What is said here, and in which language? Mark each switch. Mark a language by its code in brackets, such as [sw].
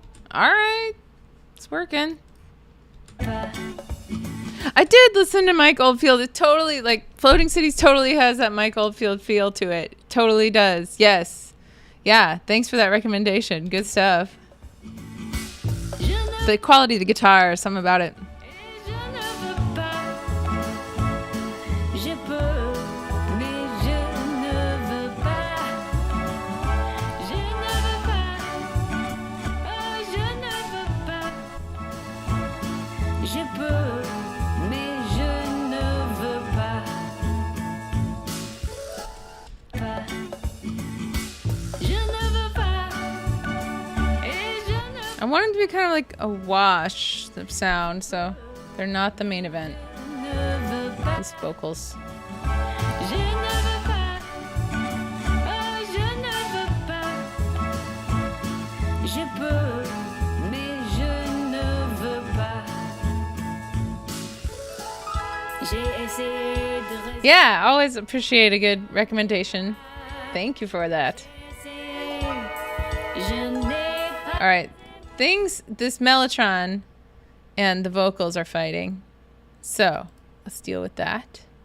[en] All right. It's working. I did listen to Mike Oldfield. It totally, like, Floating Cities totally has that Mike Oldfield feel to it. Totally does. Yes. Yeah. Thanks for that recommendation. Good stuff. The quality of the guitar, something about it. [fr] Je ne veux pas. Je peux, mais je ne veux pas. Je ne veux pas. Oh, je ne veux pas. Je peux, mais je ne veux pas. Je ne veux pas. Et je ne [en] I want them to be kind of like a wash of sound, so they're not the main event. [fr] veux pas. [en] These vocals. [fr] Je ne veux pas, oh, je ne veux pas. Je peux, mais je ne veux pas. J'ai essayé de rester. [en] Yeah, always appreciate a good recommendation. Thank you for that. [fr] Je n'ai pas. [en] All right, this mellotron and the vocals are fighting. So let's deal with that.